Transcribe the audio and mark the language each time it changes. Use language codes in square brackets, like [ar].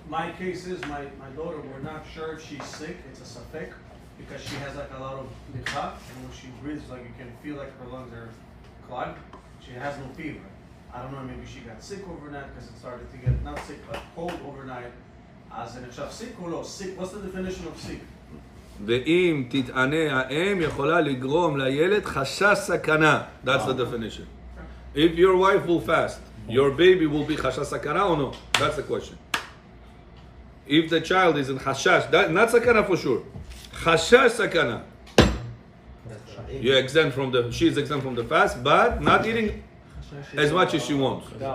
[en] My case is my daughter, we're not sure if she's sick, it's a safek, because she has like a lot of licha, and when she breathes, like you can feel like her lungs are clogged. She has no fever. I don't know, maybe she got sick overnight because it started to get, not sick, but cold overnight. As in a sick or no? Sick, what's the definition of sick? [he] ואם תתענה האם יכולה לגרום לילד חשש סכנה. [en] That's the definition. If your wife will fast, your baby will be [he] חשש סכנה [en] or no? That's the question. If the child is in חשש, not סכנה for sure. [he] חשש סכנה. [en] You're exempt from she's exempt from the fast, but not eating as much as she wants.